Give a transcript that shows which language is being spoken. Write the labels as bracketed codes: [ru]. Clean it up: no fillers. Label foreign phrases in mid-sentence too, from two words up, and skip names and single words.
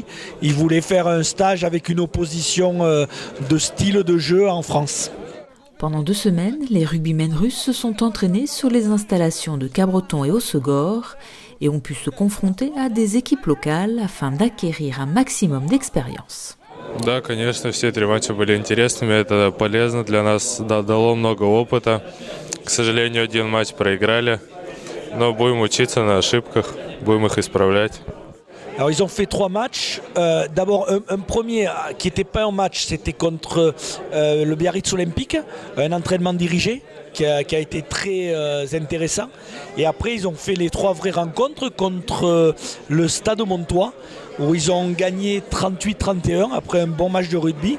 [fr] Ils voulaient faire un stage avec une opposition de style de jeu en France. Pendant 2 semaines, les rugbymen russes se sont entraînés sur les installations de Cabreton et Hossegor et ont pu se confronter à des équipes locales afin d'acquérir un maximum d'expérience. [ru] Да, конечно, все 3 матча были интересными, это полезно для нас, дало много опыта. К сожалению, 1 матч проиграли, но будем учиться на ошибках, будем их исправлять. [fr] Alors ils ont fait 3 matchs. D'abord un premier qui n'était pas un match, c'était contre le Biarritz Olympique, un entraînement dirigé qui a été très intéressant. Et après ils ont fait les 3 vraies rencontres contre le Stade Montois où ils ont gagné 38-31 après un bon match de rugby.